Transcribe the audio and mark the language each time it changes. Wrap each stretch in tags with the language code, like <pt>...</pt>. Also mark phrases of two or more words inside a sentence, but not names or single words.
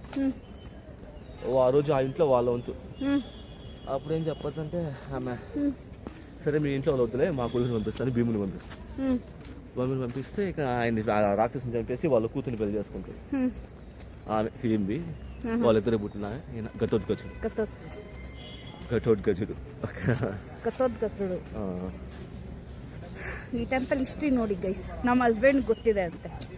<te>ఆ రోజు ఆ ఇంట్లో వాళ్ళ వంతు. అప్పుడు ఏం చెప్పొద్దంటే ఆమె సరే మీ ఇంట్లో వాళ్ళు వద్దులే మా కొడుకుని పంపిస్తాను, భీముని పంపిస్తాను. భీముని పంపిస్తే ఇక ఆయన్ని రాక్షసుని చంపేసి వాళ్ళ కూతుర్ని పెళ్లి చేసుకుంటారు. ఆమె హిడింబి, వాళ్ళిద్దరు పుట్టిన ఈయన ఘటోద్గజుడు. ಘಟೋದ್ಗಜುಡು.</te> <kn>ಈ</kn> <en>temple history</en> <kn>ನೋಡಿ ಗೈಸ್, ನಮ್ಮ ಹಸ್ಬೆಂಡ್ ಗೊತ್ತಿದೆ ಅಂತೆ.</kn>